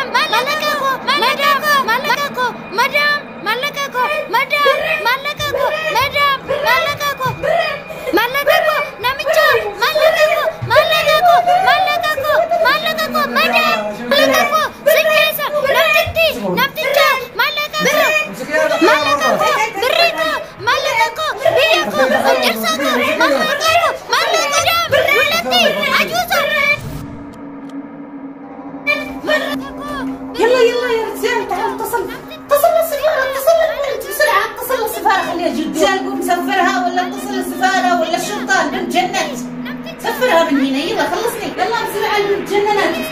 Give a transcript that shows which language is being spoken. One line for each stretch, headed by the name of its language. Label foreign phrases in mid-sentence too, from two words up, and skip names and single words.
Oromo: maallaqa koo madaam maallaqa koo madaam maallaqa koo madaam maallaqa koo madaam maallaqa koo namicha maallaqa koo madaam maallaqa koo singeessa namticha maallaqa koo birrii koo maallaqa koo biyya koo jarsaa koo maallaqa koo maallaqa jaam dullatti ajuusa
Arabic: يلا يا رجال تعال اتصل للسفارة. بسرعة اتصل للسفارة. خليها جد رجال قوم سفرها ولا اتصل للسفارة ولا الشرطة. البنت جنت. سفرها من هنا. يلا خلصني يلا بسرعة. البنت جننت.